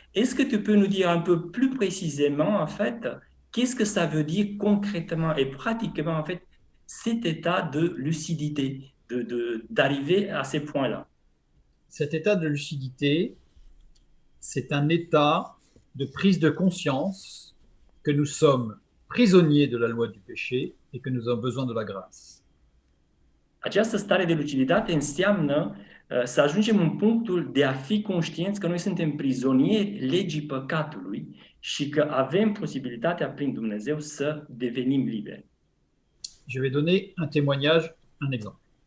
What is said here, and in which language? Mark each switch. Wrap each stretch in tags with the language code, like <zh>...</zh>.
<fr>Est-ce que tu peux nous dire un peu plus précisément en fait qu'est-ce que ça veut dire concrètement et pratiquement en fait cet état de lucidité, d'arriver à ces points-là? Cet état de lucidité, c'est un état de prise de conscience que nous sommes prisonniers de la loi du péché et que nous avons besoin de la grâce.</fr> <ro>Această stare de luciditate înseamnă să ajungem în punctul de a fi conștienți că noi suntem prizonieri legii păcatului și că avem posibilitatea prin Dumnezeu să devenim liberi.</ro> <fr>Je vais donner un témoignage, un exemple.</fr>